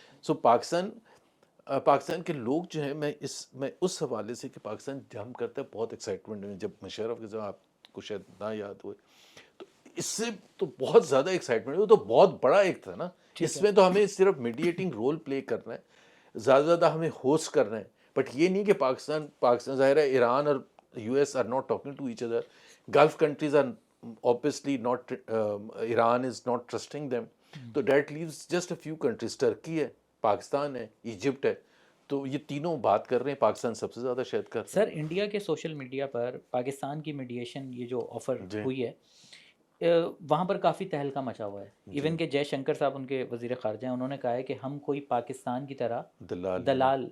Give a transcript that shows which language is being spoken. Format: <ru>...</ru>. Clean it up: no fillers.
<ur>سو پاکستان کے لوگ جو ہیں، میں اس حوالے سے کہ پاکستان جم کرتا ہے بہت ایکسائٹمنٹ میں. جب مشرف کے ساتھ، آپ کو شاید نہ یاد ہوئے، تو اس سے تو بہت زیادہ ایکسائٹمنٹ، وہ تو بہت بڑا ایک تھا نا. اس میں تو ہمیں صرف میڈیٹنگ رول پلے کرنا ہے، زیادہ ہمیں ہوسٹ کرنا ہے. بٹ یہ نہیں کہ پاکستان ظاہر ہے ایران اور</ur> <en>U S are not talking to each other. Gulf countries are obviously not Iran is not trusting them. تو that leaves just a few countries.</en> <ur>Turkey ہے، پاکستان ہے، ایجپٹ ہے. تو یہ تینوں بات کر رہے ہیں، پاکستان سب سے زیادہ شاید کر رہے سر انڈیا کے سوشل میڈیا پر پاکستان کی میڈیشن یہ جو آفر ہیں. جی ہوئی ہے وہاں پر کافی تہلکہ مچا ہوا ہے. ایون کہ جے شنکر صاحب ان کے وزیر خارجہ ہیں، انہوں نے کہا ہے کہ ہم کوئی پاکستان کی طرح دلال</ur>